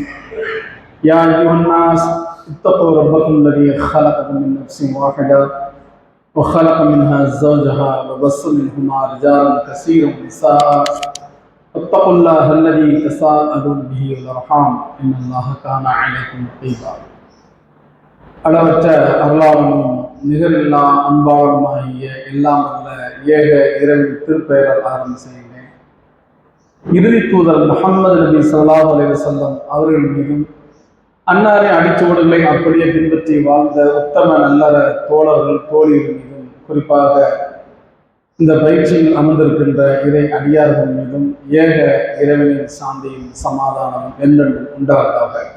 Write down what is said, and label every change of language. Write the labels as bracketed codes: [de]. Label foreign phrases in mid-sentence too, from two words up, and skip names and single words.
[ar] يا أيها الناس اتقوا ربكم الذي خلقكم من نفس واحدة وخلق منها زوجها وبث منهما رجالا كثيرا ونساء اتقوا الله الذي تساءلون به والأرحام إن الله كان عليكم رقيبا. [ta] அளவற்ற அருளாளனும் நிகரில்லா அன்பாளனுமாகிய எல்லாம் அல்ல ஏக இறைவன் திருப்பெயரால் ஆரம்பம் செய்கிறேன். இறுதி தூதர் முஹம்மது நபி [ar] صلى الله عليه وسلم [ta] அவர்கள் மீதும் அன்னாரின் அடிச்சுவடுகளை அப்படியே பின்பற்றி வாழ்ந்த உத்தம நல்லற தோழர்கள் தோழிகள் மீதும் குறிப்பாக இந்த பயிற்சியில் அமர்ந்திருக்கின்ற இறை அடியார்கள் மீதும் ஏக இறைவனின் சாந்தியும் சமாதானம் என்றென்றும் உண்டாவதாக.